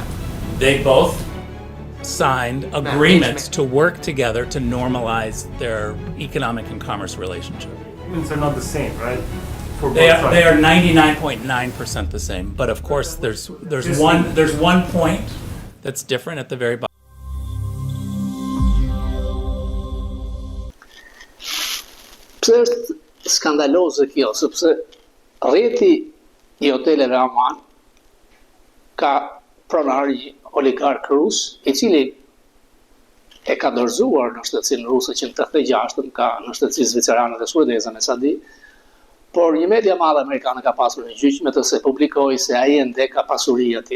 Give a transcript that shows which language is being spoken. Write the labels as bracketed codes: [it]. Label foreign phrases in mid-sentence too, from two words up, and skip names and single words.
[en] They both signed agreements to work together to normalize their economic and commerce relationship. Agreements are not the same, right? For They both are sides. 99.9% the same, but of course there's one point that's different at the very bottom. [sq] Pse është skandaloze kjo, sepse rrjeti i hoteleve Aman ka pronar një oligark rus, i cili e ka dorëzuar në shtetësinë ruse që në 86 ka në shtetësi zvicerane dhe suedeze me sa di, por një media madhe amerikane ka pasur një gjyqme të se publikoi se ai ende ka pasuri atje.